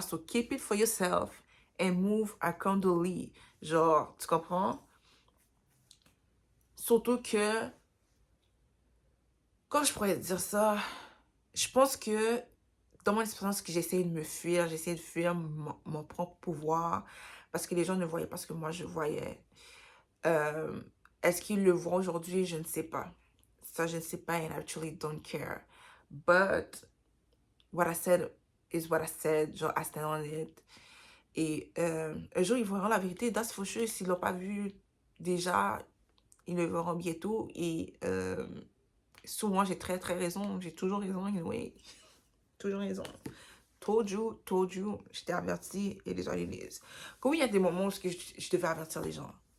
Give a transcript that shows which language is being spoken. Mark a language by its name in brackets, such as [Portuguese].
[English] So keep it for yourself and move accordingly. [French] Genre, tu comprends? Surtout que, quand je pourrais dire ça, je pense que dans mon expérience que j'essayais de me fuir, j'essayais de fuir mon propre pouvoir parce que les gens ne voyaient pas ce que moi je voyais. Est-ce qu'ils le voient aujourd'hui? Je ne sais pas. Ça, je ne sais pas and I actually don't care. [English] But what I said is what I said. Genre, I stand on it. [French] Et un jour, ils verront la vérité. That's for sure. S'ils ne l'ont pas vu déjà, ils le verront bientôt. Et souvent, j'ai très, très raison. J'ai toujours raison. Anyway. Toujours raison. Told you. Je t'ai averti et les autres disent. Comme il y a des moments où je devais avertir les gens.